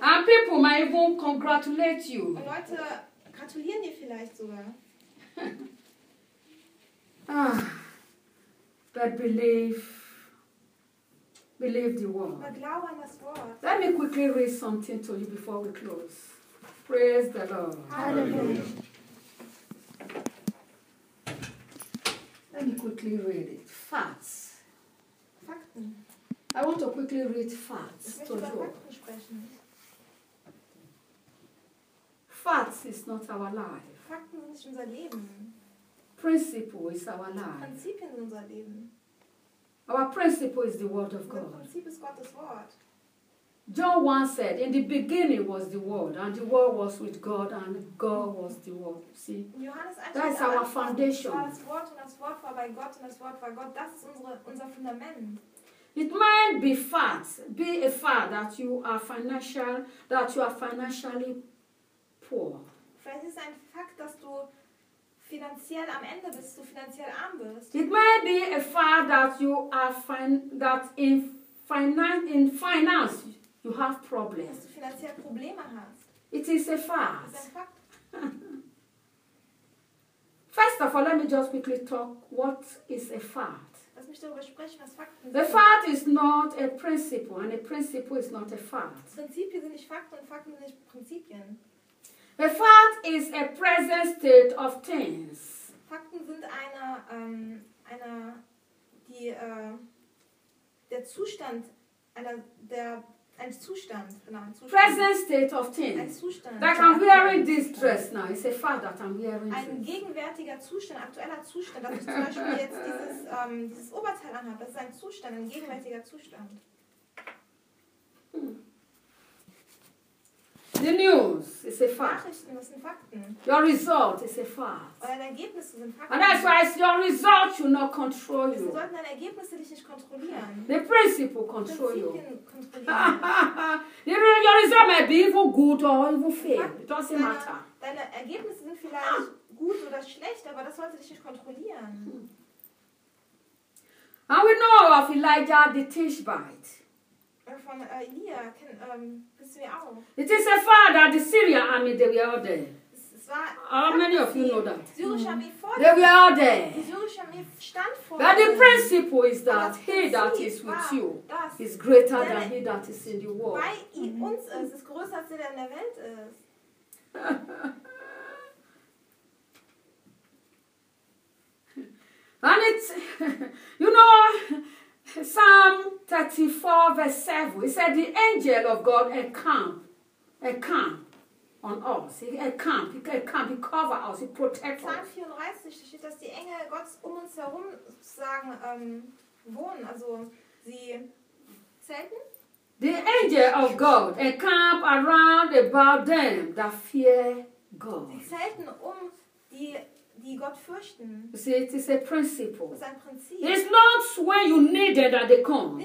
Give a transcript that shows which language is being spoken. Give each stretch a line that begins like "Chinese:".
English: And people might even congratulate you.
German: Und Leute gratulieren dir vielleicht sogar.
English: But believe the word.
German: Glaube an das Wort.
English: Let me quickly read something to you before we close. Praise the Lord. Hallelujah. Let me quickly read it. Facts.
German: Fakten.
English: I want to quickly read facts to you. Facts is not our life.
German: Fakten sind nicht unser Leben.
English: Principle is our life.
German: Prinzipien sind unser Leben.
English: Our principle is the word of God.
German: Das Prinzip ist Gottes Wort.
English: John once said, in the beginning was the word, and the word was with God, and God was the word. See?
German: Johannes,
English: that is our foundation.
German: Das Wort und das Wort war bei Gott und das Wort war Gott. Das ist unser Fundament.
English: It might be fact, be a fact that you are financial, that you are financially poor.
German: Vielleicht ist ein Fakt, dass du finanziell am Ende bist, du finanziell arm bist.
English: It may be a fact that you are that in finance you have problems.
German: Dass du finanziell Probleme hast.
English: It is a fact.
German: Das ist ein Fakt.
English: First of all, let me just quickly talk what is a fact.
German: Lass mich darüber sprechen, was Fakten sind.
English: The fact is not a principle, and a principle is not a fact.
German: Prinzipien sind nicht Fakten und Fakten sind nicht Prinzipien.
English: A fact is a present state of things.
German: Fakten sind ein Zustand.
English: Present state of things.
German: Ein Zustand.
English: Like I'm wearing this dress now. It's a fact that I'm wearing.
German: Ein gegenwärtiger Zustand, aktueller Zustand, dass ich zum Beispiel jetzt dieses Oberteil anhabe. Das ist ein Zustand, ein gegenwärtiger Zustand.
English: The news is a fact.
German: Das sind Fakten.
English: Your result is a fact.
German: Deine Ergebnisse sind Fakten.
English: And that's why it's your result will not control you.
German: Sie sollten deine Ergebnisse dich nicht kontrollieren.
English: The principle control you.
German: Kontrollieren.
English: You know, your result may be evil good or evil fair. It doesn't matter.
German: Deine Ergebnisse sind vielleicht gut oder schlecht, aber das sollte dich nicht kontrollieren.
English: And we know of Elijah the Tishbite.
German: Von Elia, bist du mir auch?
English: It is a fact that the Syrian army, they were all there. How many of you know that? They were all there.
German: Stand vor,
English: but the principle is that he that is with you is greater than he that is in the world.
German: Bei uns ist es größer, als der in der Welt ist.
English: And it's, you know, Psalm 34, verse 7. It said, the angel of God encamp on us. He encamp, he cover us, he protect us.
German: Psalm 34, da steht, dass die Engel Gottes uns herum sozusagen wohnen. Also sie zelten.
English: The angel of God encamp around about them that fear God.
German: Sie zelten um die die Gott fürchten.
English: You see, it is a principle.
German: Ist ein Prinzip.
English: It's not when you need them that they come.